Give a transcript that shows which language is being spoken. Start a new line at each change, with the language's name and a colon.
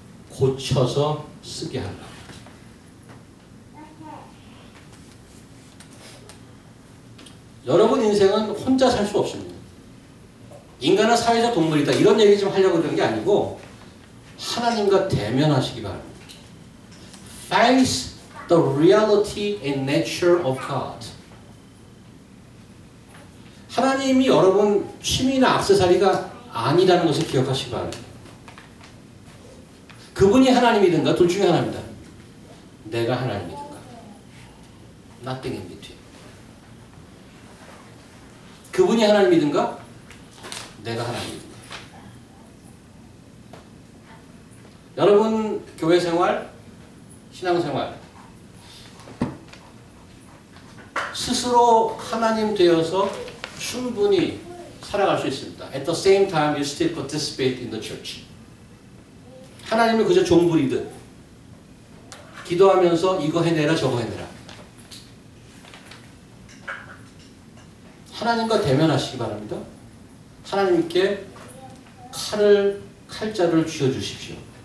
Korean: 고쳐서 쓰게 하려고. 여러분 인생은 혼자 살 수 없습니다. 인간은 사회적 동물이다. 이런 얘기 좀 하려고 그런 게 아니고 하나님과 대면하시기 바랍니다.
English: Face the reality and nature of God.
Korean: 하나님이 여러분 취미나 액세서리가 아니라는 것을 기억하시기 바랍니다. 그분이 하나님이든가 둘 중에 하나입니다. 내가 하나님이든가.
English: Nothing in between.
Korean: 그분이 하나님이든가 내가 하나님이든가. 여러분 교회 생활, 신앙 생활 스스로 하나님 되어서 충분히 살아갈 수 있습니다.
English: At the same time, you still participate in the church.
Korean: 하나님을 그저 종부리듯 기도하면서 이거 해내라 저거 해내라. 하나님과 대면하시기 바랍니다. 하나님께 칼자루를 쥐어주십시오.